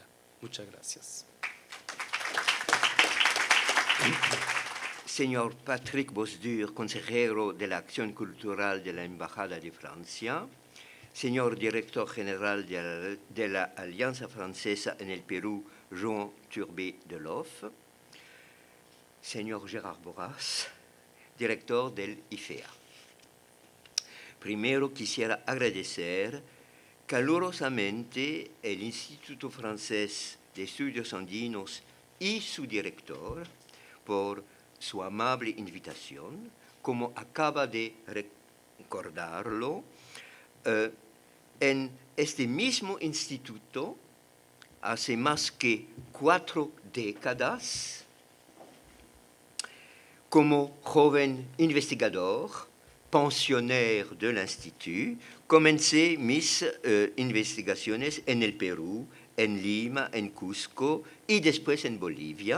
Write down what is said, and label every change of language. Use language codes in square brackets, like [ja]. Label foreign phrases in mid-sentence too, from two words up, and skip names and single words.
[es] Muchas gracias. Señor Patrick Bosdur, consejero de la Acción Cultural de la Embajada de Francia, señor director general de la Alianza Francesa en el Perú, Jean Turbet-Deloff, señor Gérard Boras, director del IFEA. Primero quisiera agradecer calurosamente el Instituto Francés de Estudios Andinos y su director por su amable invitación. Como acaba de recordarlo, en este mismo instituto, hace más que 4 décadas, como joven investigador, [fr] pensionnaire de l'Institut, [es] comencé mis investigaciones en el Perú, en Lima, en Cusco y después en Bolivia.